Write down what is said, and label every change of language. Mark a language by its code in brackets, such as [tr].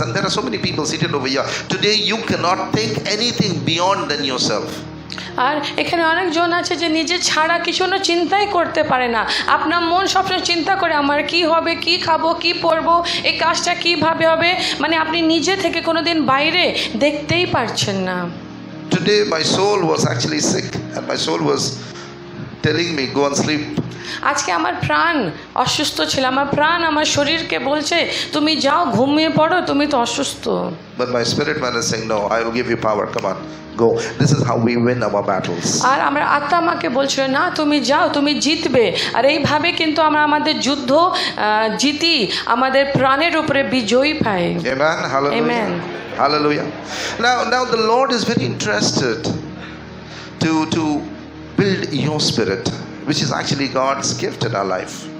[en] And there are so many people seated over here today. You cannot think anything beyond than yourself. [bn] আর এখানে অনেকজন আছে যে নিজে ছাড়া কিছু না চিন্তাই করতে পারে না। আপনার মন সবসময় চিন্তা করে আমার কি হবে, কি খাবো, কি পরবো, এই কাজটা কিভাবে হবে, মানে আপনি নিজে থেকে কোনোদিন বাইরে দেখতেই পারছেন না। [en] Today my soul was actually sick and my soul was telling me go and sleep. [bn] আজকে আমার প্রাণ অসুস্থ ছিল, আমার প্রাণ আমার শরীরকে বলছে তুমি যাও ঘুমিয়ে পড়ো, তুমি তো অসুস্থ। [en] But my spirit man is saying no, I will give you power, come on, go. This is how we win our battles. [bn] আর আমার আত্মা আমাকে বলছিল না তুমি যাও, তুমি জিতবে। আর এইভাবে কিন্তু আমরা আমাদের যুদ্ধ জিতি, আমাদের প্রাণের উপরে বিজয়ী পাই। [en] Amen. Hallelujah. Amen. Hallelujah. Now the Lord is very interested to build your spirit, which is actually God's gift in our life.